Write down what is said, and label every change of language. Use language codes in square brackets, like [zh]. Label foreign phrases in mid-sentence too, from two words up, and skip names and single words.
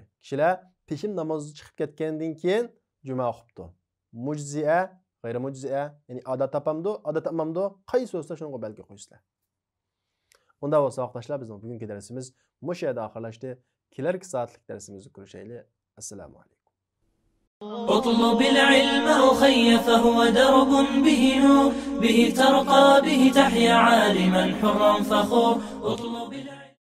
[uz] Kishilar peshin namozi chiqib ketgandan keyin juma o'qibdi. [ar] مجزئة غير مجزئة, [uz] ya'ni odat topamdi, odat topmamdi, qaysi so'zda shunga balki qo'ysizlar. Unda o'saqdaşlar bizning bugungi darsimiz mush yerda oxirlashdi. Kelarki soatlik darsimizni ko'rishaylik. [ar] السلام عليكم. اطلب العلم أخي فهو درب به نور به ترقى به تحيا عالما حرا فخور. اطلب العلم